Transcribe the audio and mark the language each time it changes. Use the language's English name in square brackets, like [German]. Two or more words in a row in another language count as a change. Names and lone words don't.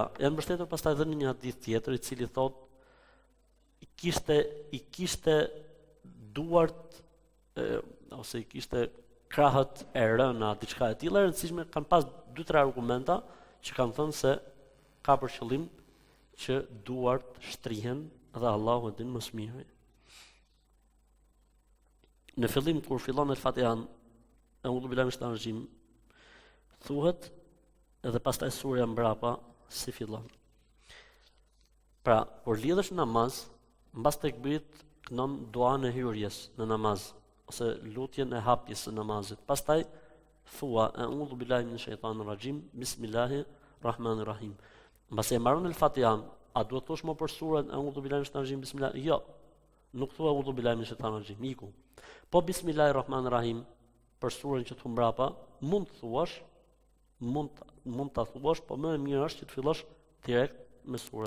[Albanian] Janë mbështetur pastaj edhe në një hadith tjetër i cili thotë i kishte duart ose i kishte krahët e rëna, diçka e tillë e rëndësishme, kanë pas 2-3 argumenta që kanë thënë se ka për qëllim që duart shtrihen dhe Allahu e din më së miri. Në fillim kur fillon el-Fatiha, [Arabic] أعوذ بالله من الشيطان الرجيم, [Albanian] thuhet edhe pastaj surja mbrapa si fillon. Pra, kur lidhesh në namaz, mbas tekbirit kënon duan e hyrjes në namaz, ose lutjen e hapjes së namazit. Pastaj thua [Arabic] أعوذ بالله من الشيطان الرجيم بسم الله الرحمن الرحيم. [Albanian] Mbas e mbaron el-Fatiha, a duhet thosh më për surën [Arabic] أعوذ بالله من الشيطان الرجيم بسم الله? [Albanian] Jo. Nuk thua [Arabic] أعوذ بالله من الشيطان الرجيم, iku. [Albanian] Po [Arabic] بسم الله الرحمن الرحيم [Albanian] për surën që thu mbrapa, mund të thuash, mund ta thuash, po më e mirë është që të fillosh direkt me surën.